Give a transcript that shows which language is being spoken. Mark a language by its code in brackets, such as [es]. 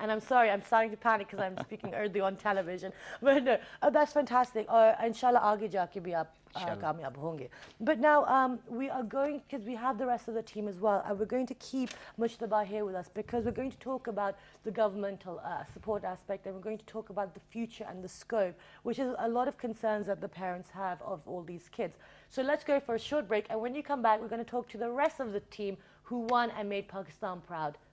[en] And I'm sorry, I'm starting to panic because I'm speaking Urdu on television. But no, that's fantastic. [ur] और इंशाल्लाह आगे जाके भी आप कामयाब होंगे. [en] But now we are going, because we have the rest of the team as well, and we're going to keep Mujtaba here with us because we're going to talk about the governmental support aspect, and we're going to talk about the future and the scope, which is a lot of concerns that the parents have of all these kids. So let's go for a short break, and when you come back, we're going to talk to the rest of the team who won and made Pakistan proud.